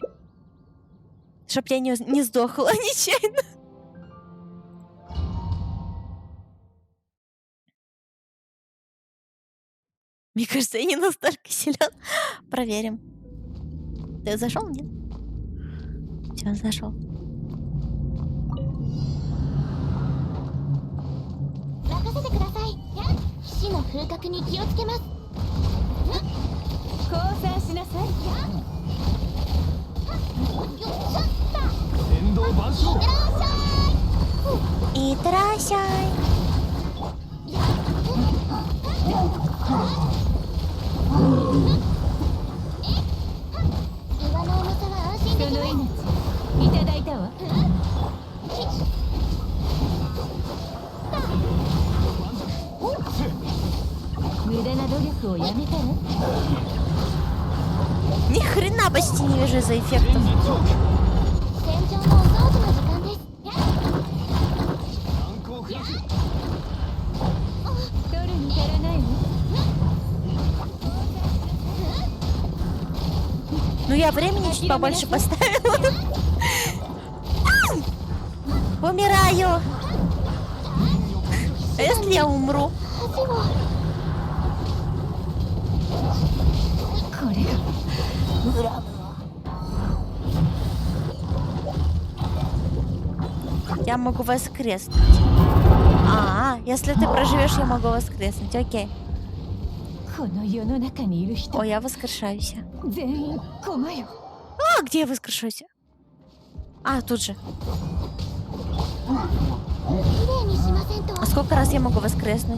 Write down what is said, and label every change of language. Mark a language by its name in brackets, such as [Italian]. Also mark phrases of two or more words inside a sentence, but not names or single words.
[Russian] Чтоб я не сдохла нечаянно. Мне кажется, я не настолько силен. Проверим. Ты зашел, нет? Все, зашел. [Japanese] 任せてください。死の風格に気をつけます。降参しなさい。電動板書。いってらっしゃい。岩の重さは安心できます。命いただいたわ。無駄な努力をやめたら。 [Russian] Ни хрена почти не вижу за эффектов. [Japanese] 戦場のお掃除の時間です。取るに足らないわ。 [Russian] Ну, я времени чуть побольше поставила. Умираю. А если я умру? [Japanese] これが [Russian] Я могу воскреснуть. Если ты проживешь, я могу воскреснуть. Окей. [Japanese] この世の中にいる人 [Russian] О, я воскрешаюсь. [Japanese] 全員駒よ。 [Russian] Где я воскрешусь? Тут же. [Japanese] 綺麗にしませんと。 [Russian] А сколько раз я могу воскреснуть?